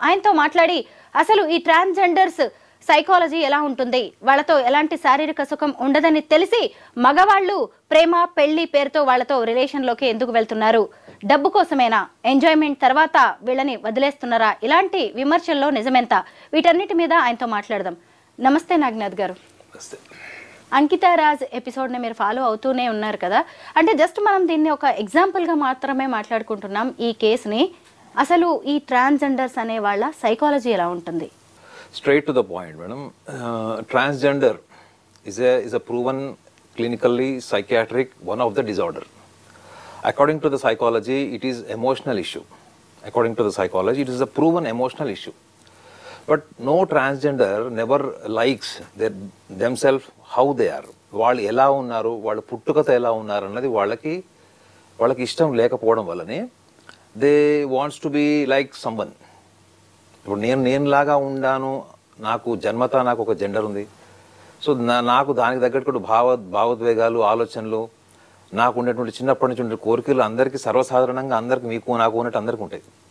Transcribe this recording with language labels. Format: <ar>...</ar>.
<te>ఆయనతో మాట్లాడి అసలు ఈ ట్రాన్స్జెండర్స్ సైకాలజీ ఎలా ఉంటుంది, వాళ్ళతో ఎలాంటి శారీరక సుఖం ఉండదని తెలిసి మగవాళ్ళు ప్రేమ, పెళ్లి పేరుతో వాళ్ళతో రిలేషన్లోకి ఎందుకు వెళ్తున్నారు, డబ్బు కోసమేనా, ఎంజాయ్మెంట్ తర్వాత వీళ్ళని వదిలేస్తున్నారా, ఇలాంటి విమర్శల్లో నిజమెంత, వీటన్నిటి మీద ఆయనతో మాట్లాడదాం. నమస్తే నాగనాథ్ గారు. అంకితా రాజ్ ఎపిసోడ్ని మీరు ఫాలో అవుతూనే ఉన్నారు కదా, అంటే జస్ట్ మనం దీన్ని ఒక ఎగ్జాంపుల్గా మాత్రమే మాట్లాడుకుంటున్నాం ఈ కేసుని. అసలు ఈ ట్రాన్స్జెండర్స్ అనే వాళ్ళ సైకాలజీ ఎలా ఉంటుంది?</te> <en>Straight to the point, madam. Transgender is a proven clinically psychiatric one of the disorder. According to the psychology, it is emotional issue. According to the psychology, it is a proven emotional issue. But no transgender never likes themselves how they are.</en> <te>వాళ్ళు ఎలా ఉన్నారు, వాళ్ళ పుట్టుకతో ఎలా ఉన్నారు అన్నది వాళ్ళకి ఇష్టం లేకపోవడం వల్లనే</te> <en>They wants to be like someone.</en> <te>ఇప్పుడు నేనులాగా ఉండాను, నాకు జన్మత నాకు ఒక జెండర్ ఉంది, సో నాకు దానికి తగ్గట్టు భావోద్వేగాలు, ఆలోచనలు, నాకు ఉండేటువంటి చిన్నప్పటి నుంచి ఉండే కోరికలు అందరికీ సర్వసాధారణంగా అందరికి మీకు నాకు ఉన్నట్టు అందరికీ ఉంటాయి.</te>